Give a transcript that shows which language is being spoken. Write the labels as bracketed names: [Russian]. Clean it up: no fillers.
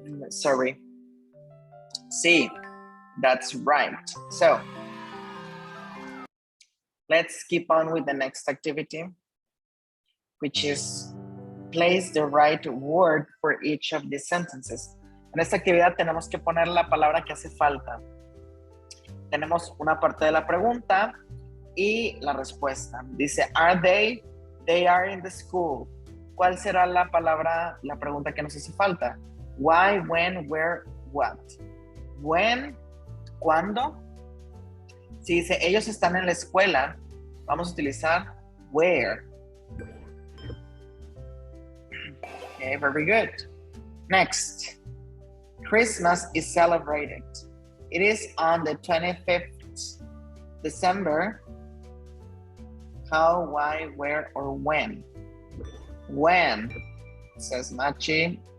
[English] Sorry. C, that's right. So, let's keep on with the next activity, which is place the right word for each of these sentences. [Spanish] En esta actividad tenemos que poner la palabra que hace falta. Tenemos una parte de la pregunta y la respuesta. Dice, [English] are they? They are in the school. [Spanish] ¿Cuál será la palabra, la pregunta que nos hace falta? [English] Why, when, where, what? When, [Spanish] ¿cuándo? Si dice, ellos están en la escuela, vamos a utilizar where. [English] Okay, very good. Next, Christmas is celebrated It is on the 25th December. How, why, where, or when? When, says Machi.